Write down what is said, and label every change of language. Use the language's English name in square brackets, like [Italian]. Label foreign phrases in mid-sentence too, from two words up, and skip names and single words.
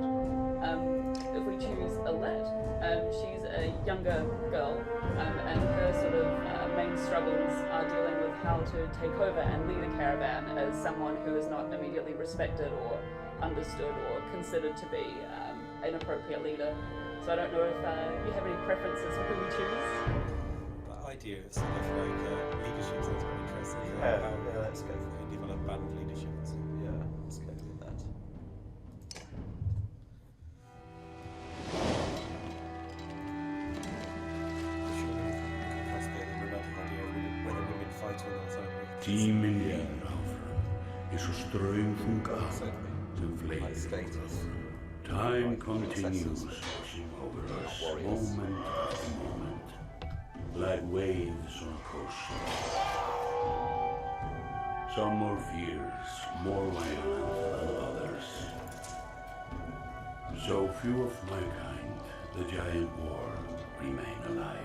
[English] If we choose Alette, she's a younger girl, and her sort of main struggles are dealing with how to take over and lead a caravan as someone who is not immediately respected or understood or considered to be an appropriate leader. So I don't know if you have any preferences for who we choose. The idea of sort of like leadership sounds very interesting. Yeah, let's go for it. Develop band leadership. Yeah, let's go with that. [Icelandic] Tíminn áfram, eins og straumþung afl sem fleygir. [English] Time continues over us, moment after moment, like waves on a coast. Some more fierce, more violent than others. So few of my kind, the giant war, remain alive.